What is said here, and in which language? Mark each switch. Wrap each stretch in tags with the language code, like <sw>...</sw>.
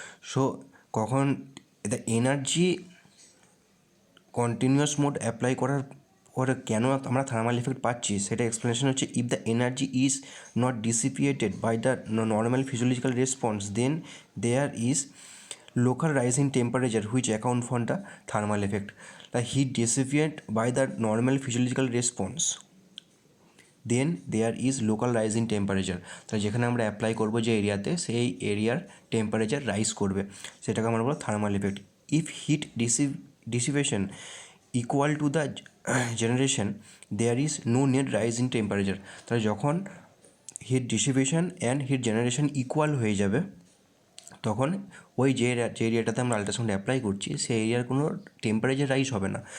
<bn>So কখন the energy continuous mode apply করার পরে কেন আমরা থার্মাল এফেক্ট পাচ্ছি সেটা এক্সপ্লেনেশন হচ্ছে,</bn> <en>If the energy is not dissipated by the normal physiological response then there is local rise in temperature which account for the thermal effect. The heat dissipate by the normal physiological response, then there is local rise in temperature.</en> <bn>তাহলে যেখানে আমরা apply করবো যে এরিয়াতে, সেই এরিয়ার temperature rise করবে, সেটাকে আমরা বলবো thermal effect.</bn> <en>If heat dissipation equal to the generation there is no net rise in temperature.</en> <bn>তাহলে যখন hit dissipation and hit generation equal হয়ে যাবে তখন ওই যে এরিয়াটাতে আমরা আল্ট্রাসাউন্ড অ্যাপ্লাই করছি সেই এরিয়ার কোনো টেম্পারেচার রাইজ হবে না।</bn>